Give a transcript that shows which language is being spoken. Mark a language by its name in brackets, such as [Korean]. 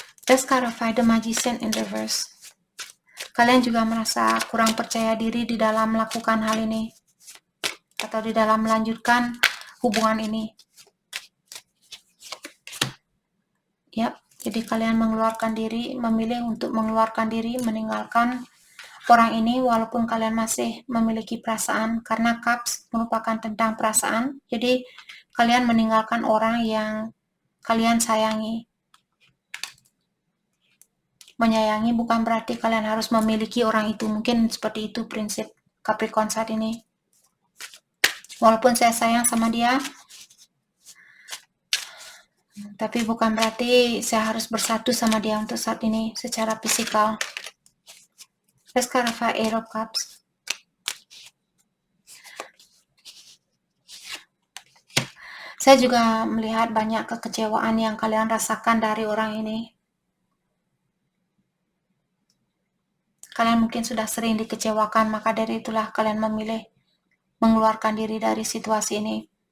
[English] Let's clarify the magician in reverse. [Indonesian] Kalian juga merasa kurang percaya diri di dalam melakukan hal ini atau di dalam melanjutkan hubungan ini. Ya, jadi kalian mengeluarkan diri, memilih untuk mengeluarkan diri, meninggalkan orang ini walaupun kalian masih memiliki perasaan, karena cups merupakan tentang perasaan. Jadi kalian meninggalkan orang yang kalian sayangi. Menyayangi bukan berarti kalian harus memiliki orang itu. Mungkin seperti itu prinsip Capricorn saat ini. Walaupun saya sayang sama dia, tapi bukan berarti saya harus bersatu sama dia untuk saat ini secara fisikal. [English] Let's clarify Eight of Cups. [Indonesian] Saya juga melihat banyak kekecewaan yang kalian rasakan dari orang ini. Kalian mungkin sudah sering dikecewakan, maka dari itulah kalian memilih mengeluarkan diri dari situasi ini.